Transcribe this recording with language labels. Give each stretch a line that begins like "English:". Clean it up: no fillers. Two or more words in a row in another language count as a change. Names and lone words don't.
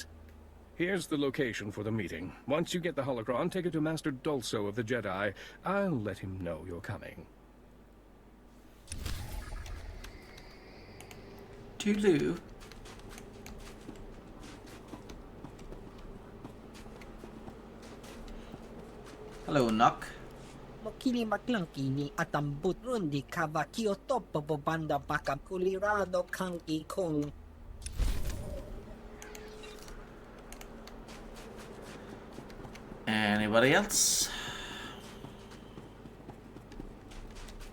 English: Here's the location for the meeting. Once you get the holocron, take it to Master Dulso of the Jedi. I'll let him know you're coming. Tulu. Hello, Nock. Mokili maklankini atambut rundi kavakio topo bobanda baka kulirado kanki kong. Anybody else?